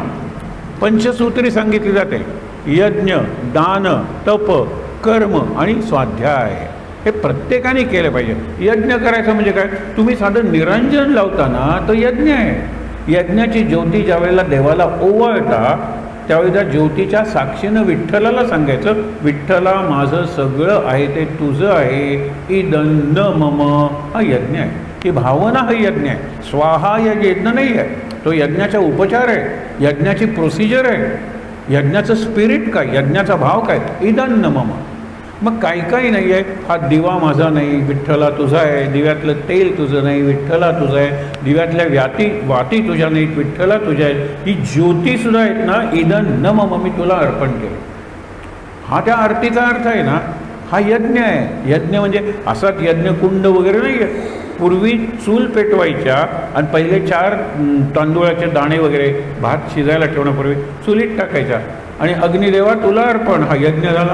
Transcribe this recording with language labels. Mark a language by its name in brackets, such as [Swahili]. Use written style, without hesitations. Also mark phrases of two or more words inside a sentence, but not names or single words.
[Marathi] पंचसूत्री सांगितली जाते. यज्ञ दान तप कर्म आणि स्वाध्याय हे प्रत्येकाने केलं पाहिजे. यज्ञ करायचं म्हणजे काय. तुम्ही साधं निरंजन लावताना तो यज्ञ आहे. यज्ञाची ज्योती ज्या वेळेला देवाला ओवाळता त्यावेळी त्या ज्योतीच्या साक्षीनं विठ्ठलाला सांगायचं विठ्ठला माझं सगळं आहे ते तुझं आहे. [Sanskrit] इदन्न मम [Marathi] हा यज्ञ आहे. ही भावना हा यज्ञ आहे. स्वाहा या यज्ञ नाही आहे. तो यज्ञाचा उपचार आहे. यज्ञाची प्रोसिजर आहे. यज्ञाचं स्पिरिट काय यज्ञाचा भाव काय [Sanskrit] इदन्न मम. [Marathi] मग काही नाही आहे. हा दिवा माझा नाही विठ्ठला तुझा आहे. दिव्यातलं तेल तुझं नाही विठ्ठला तुझं आहे. दिव्यातल्या वाती तुझ्या नाहीत विठ्ठला तुझ्या आहेत. ही ज्योतीसुद्धा आहेत ना [Sanskrit] इदन्न मम [Marathi] मी तुला अर्पण केलं. हा त्या आरतीचा अर्थ आहे ना. हा यज्ञ आहे. यज्ञ म्हणजे असाच यज्ञकुंड वगैरे नाही आहे. पूर्वी चूल पेटवायच्या आणि पहिले 4 तांदूळाचे दाणे वगैरे भात शिजायला ठेवण्यापूर्वी चुलीत टाकायच्या आणि अग्निदेवा तुला अर्पण हा यज्ञ झाला.